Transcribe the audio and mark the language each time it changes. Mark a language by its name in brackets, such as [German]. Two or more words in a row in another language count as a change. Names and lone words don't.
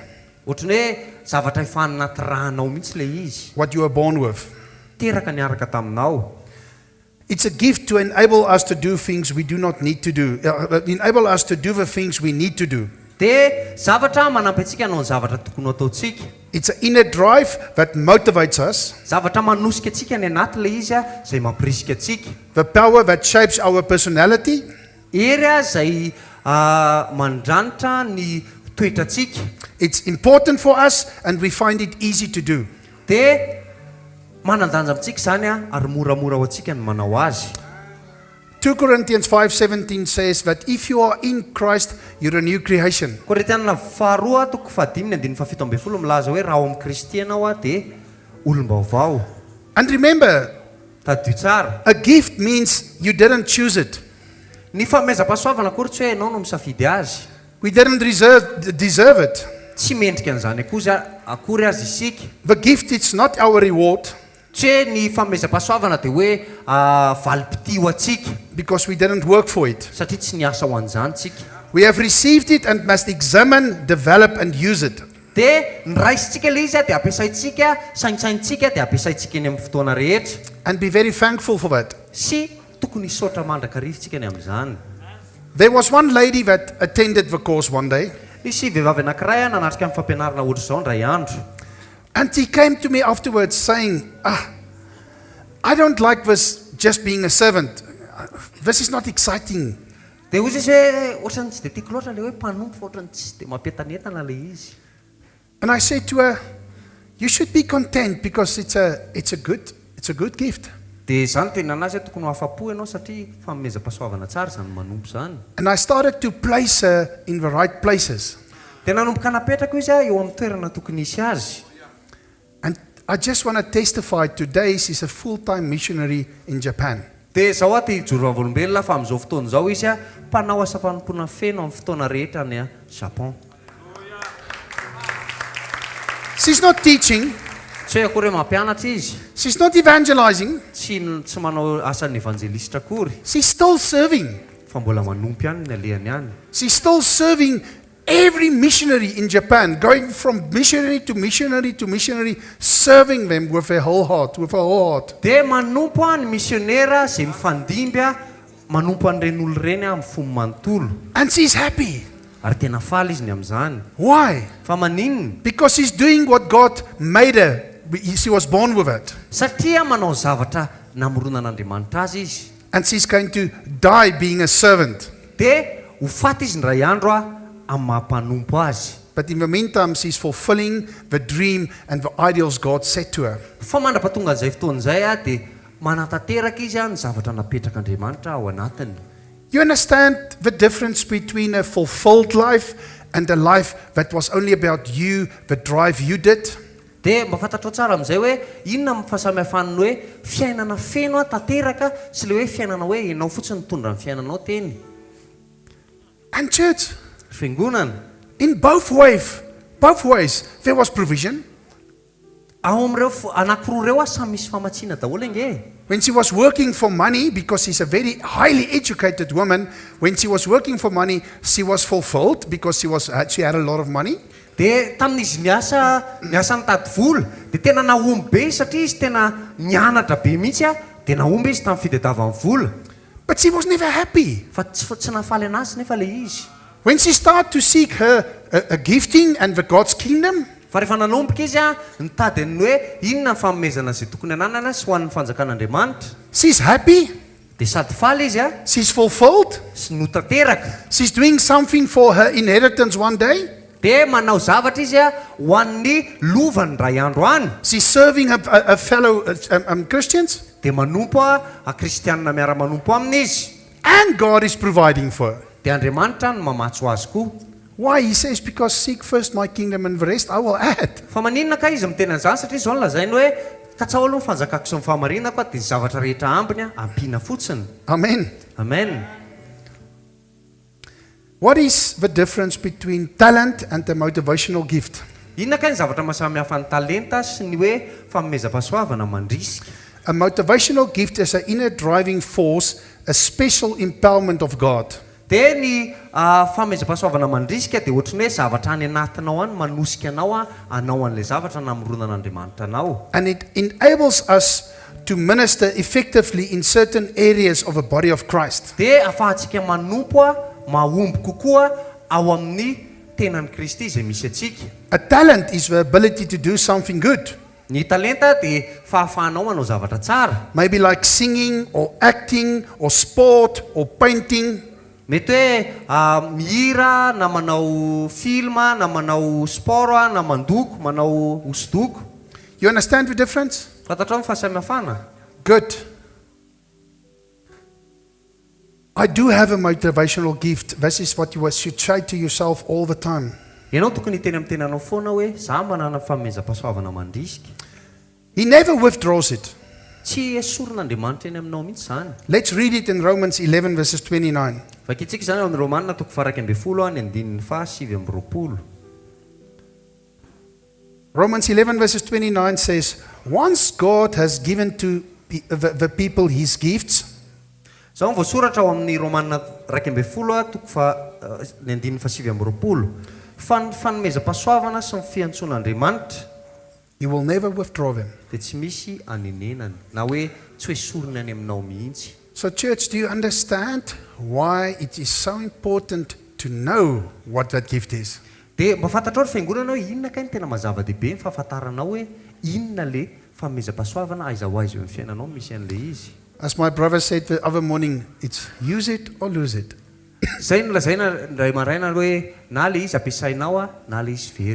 [Malagasy] Ohatrany hoe zavatra efa anaty ranao mihitsy le izy. [English] What you were born with. [Malagasy] Teraka niaraka taminao. [English] It's a gift to enable us to do things we do not need to do. Enable us to do the things we need to do. [Malagasy] Dia zavatra manampy antsika hanao ny zavatra tokony ataontsika. [English] It's an inner drive that motivates us. [Malagasy] Zavatra manosika antsika ny anaty le izy izay mampirisika antsika. [English] The power that shapes our personality. [Malagasy] Ery izay mandranitra ny toetrantsika. [English] It's important for us and we find it easy to do. [Malagasy] Dia manandanja amintsika zany ary moramora ho antsika ny manao azy. [English] 2 Corinthians 5:17 says that if you are in Christ, you're a new creation. [Malagasy] Korintianina 2:5 milaza hoe raha ao amin'ny Kristy ianao dia olom-baovao. [English] And remember, [Malagasy] tadio tsara. [English] A gift means you didn't choose it. [Malagasy] Ny fanomezam-pahasoavana akory tsy hoe ianao no misafidy azy. [English] We didn't deserve it. [Malagasy] Tsy mendrika an'izany akory azy isika. [English] The gift, it's not our reward [Malagasy] Tsy hoe ny fanomezam-pahasoavana dia hoe valim-piti ho atsika [English] because we didn't work for it. [Malagasy] satria tsy niasa ho an'izany tsika. [English] We have received it and must examine, develop, and use it. [Malagasy] Dia niraisitsika ilay izy dia ampiasaintsika, saintsaintsika dia ampiasaintsika eny amin'ny fotoana rehetra. [English] And be very thankful for that. [Malagasy] Sy tokony hisaotra mandrakarivotsika ny amin'izany. [English] There was one lady that attended the course one day, [Malagasy] Nisy vehivavy anankiray nanatrika amin'ny fampianarana ohatr' izao ndray andro. [English] and he came to me afterwards saying, I don't like this just being a servant. This is not exciting. [Malagasy] Dia ozy izy hoe ohatrany tsy dia tiako loatra ilay hoe mpanompo fa ohatrany tsy dia mampientanentana ilay izy. [English] And I said to her, you should be content because it's a good gift. [Malagasy] Dia izany tena anazy hoe tokony ho afa-po ianao satria fanomezam-pahasoavana tsara izany manompo izany. [English] And I started to place her in the right places. [Malagasy] Dia nanomboka napetraka izy eo amin'ny toerana tokony hisy azy. [English] And I just want to testify today she's a full-time missionary in Japan. [Malagasy] Dia izao aty hijoro vavolombelona fa amin'izao fotoana izao izy mpanao asa fanompoana feno amin'ny fotoana rehetra any Japon. [English] She's not teaching. [Malagasy] Tsy hoe akory hoe mampianatra izy. [English] She's not evangelizing. [Malagasy] Tsy manao asan'ny evangelista akory. [English] She's still serving. [Malagasy] Fa mbola manompo ihany ny alehany ihany. [English] She's still serving every missionary in Japan, going from missionary to missionary to missionary, serving them with her whole heart, with her whole heart. [Malagasy] Dia manompo ny misionera izay mifandimby manompo an'ireny olo ireny amin'ny fomba manontolo. [English] And she's happy. [Malagasy] Ary tena faly izy ny amin'izany. [English] Why? [Malagasy] Fa maninona? [English] Because she's doing what God made her. She was born with it. [Malagasy] Satria manao zavatra namoronan'Andriamanitra azy izy. [English] And she's going to die being a servant. [Malagasy] Dia ho faty izy ndray andro amin'ny mampanompo azy. [English] But in the meantime, she's fulfilling the dream and the ideals God set to her. [Malagasy] Fa mandrapatonga an'izay fotoana izay dia manatateraka izy ny zavatra napetrak'Andriamanitra ao anatiny. [English] You understand the difference between a fulfilled life and a life that was only about you, the drive you did? [Malagasy] Dia mahafantatrao tsara amin'izay hoe inona amin'ny fahasamihafany hoe fiainana feno tanteraka sy ilay hoe fiainana hoe ianao fotsiny mitondra ny fiainanao teny. [English] And church, [Malagasy] Fiangonana, [English] in both ways, there was provision. [Malagasy] ao amin'ireo anankiroa ireo samy misy famatsiana daholo ange. [English] When she was working for money, because she's a very highly educated woman, when she was working for money, she was fulfilled because she had a lot of money. [Malagasy] Dia tamin'izy niasa nitady vola, dia tena nahomby be satria izy tena nianatra be mihitsy dia nahomby izy tamin'ny fitadiavany vola. [English] But she was never happy. [Malagasy] Fa tsy nafaly anazy nefa ilay izy. [English] When she started to seek her a gifting and the God's kingdom, [Malagasy] Fa rehefa nanomboka izy nitady ny hoe inona ny fanomezana izay tokony ananana sy ho an'ny fanjakan'Andriamanitra. [English] she's happy, [Malagasy] Dia sady faly izy [English] she's fulfilled, [Malagasy] sy notanteraka. [English] she's doing something for her inheritance one day, [Malagasy] Dia manao zavatra izy ho an'ny lovany ray andro any. [English] she's serving a fellow Christians, [Malagasy] Dia manompo a kristianina miara-manompo aminy izy. [English] and God is providing for her. [Malagasy] Dia Andriamanitra no mamatso azy koa. [English] Why? He says, because seek first my kingdom and the rest I will add. [Malagasy] Fa maninona ka izy miteny an'izany satria izao nolazainy hoe katsao aloha ny fanjakako sy ny fahamarinako dia ny zavatra rehetra ambiny ampiana fotsiny. [English] Amen. [Malagasy] Amen. [English] What is the difference between talent and the motivational gift? [Malagasy] Inona ka ny zavatra mahasamihafa ny talenta sy ny hoe fanomezam-pahasoavana mandrisika? [English] A motivational gift is an inner driving force, a special empowerment of God. [Malagasy] Dia ny fanomezam-pahasoavana mandrisika dia ohatrany hoe zavatra any anatinao any manosika anao anao an'ilay zavatra namoronan'Andriamanitra anao. [English] And it enables us to minister effectively in certain areas of the body of Christ. [Malagasy] Dia afahantsika manompo mahomby kokoa ao amin'ny tenan'i Kristy izay misy atsika. [English] A talent is the ability to do something good. [Malagasy] Ny talenta dia fahafahanao manao zavatra tsara. [English] Maybe like singing or acting or sport or painting. [Malagasy] Mety hoe mihira na manao filma na manao sport na mandoko manao hosodoko. [English] You understand the difference? [Malagasy] Fantatrao ny fahasamihafana? [English] Good. I do have a motivational gift. This is what you should say to yourself all the time. [Malagasy] Ianao tokony hiteny amin'ny tenanao foana hoe za manana fanomezam-pahasoavana mandrisika. [English] He never withdraws it. [Malagasy] tsy esorin'Andriamanitra eny aminao mihitsy zany. [English] Let's read it in Romans 11 verses 29. [Malagasy] Vakitsika zany amin'ny Romanina toko 12 ny andinin'ny 7:20. [English] Romans 11 verses 29 says, once God has given to the people his gifts, [Malagasy] Zao voasoratra ao amin'ny Romanina 12 toko ny andinin'ny 7:20. Fanomezam-pahasoavana sy ny fiantsoan'Andriamanitra [English] he will never withdraw them. [Malagasy] dia tsy misy anenenany na hoe tsy esorina any aminao mihitsy. [English] So church, do you understand why it is so important to know what that gift is? [Malagasy] Dia mba fantatrao ry fiangonana hoe inona kay ny tena mazava-dehibe ny fahafantaranao hoe inona le fanomezam-pahasoavana aiza ho aiza eo amin'ny fiainanao misy an'le izy. [English] As my brother said the other morning, it's use it or lose it. [Malagasy] Zay nolazaina ndray maraina hoe na le izy ampiasainao na le izy very.